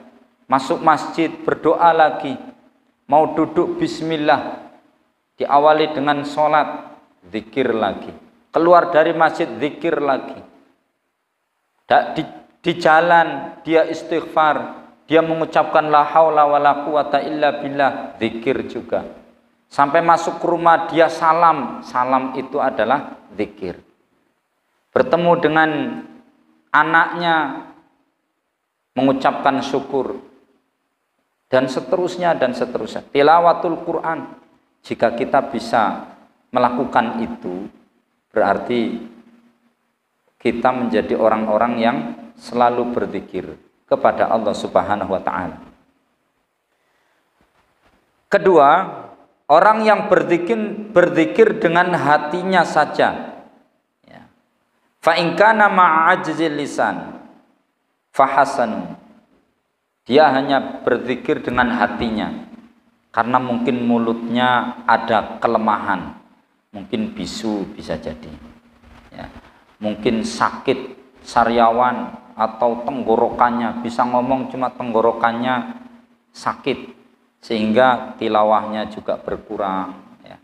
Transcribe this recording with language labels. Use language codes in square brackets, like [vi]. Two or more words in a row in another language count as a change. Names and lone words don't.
[id] Masuk masjid, berdoa lagi. Mau duduk, bismillah. Diawali dengan sholat, zikir lagi. Keluar dari masjid, zikir lagi. Di jalan, dia istighfar. Dia mengucapkan [ar] لا حول ولا قوة إلا بالله, [id] zikir juga. Sampai masuk ke rumah, dia salam. Salam itu adalah zikir. Bertemu dengan anaknya, mengucapkan syukur. Dan seterusnya dan seterusnya. Tilawatul Quran. Jika kita bisa melakukan itu, berarti kita menjadi orang-orang yang selalu berzikir kepada Allah [ar] سبحانه وتعالى. [id] Kedua, orang yang berzikir dengan hatinya saja. [ar] فإن كان مع عجز اللسان فحسن. [id] Dia hanya berzikir dengan hatinya, karena mungkin mulutnya ada kelemahan, mungkin bisu bisa jadi, ya. Mungkin sakit sariawan atau tenggorokannya, bisa ngomong cuma tenggorokannya sakit, sehingga tilawahnya juga berkurang, ya.